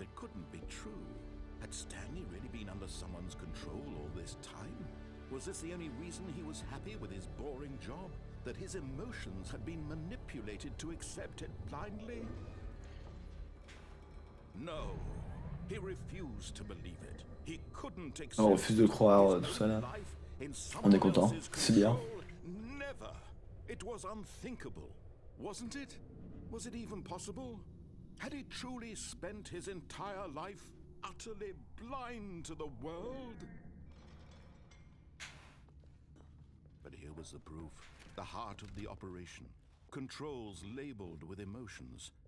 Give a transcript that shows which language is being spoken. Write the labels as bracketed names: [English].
[English] It couldn't be true. Had Stanley really been under someone's control all this time? Was this the only reason he was happy with his boring job? That his emotions had been manipulated to accept it blindly? No. He refused to believe it. He couldn't accept [French] On refuse de croire tout ça là. On est content, c'est bien. [English] Never. It was unthinkable, wasn't it? Was it even possible? Had he truly spent his entire life utterly blind to the world? But here was the proof. The heart of the operation. Controls labeled with emotions.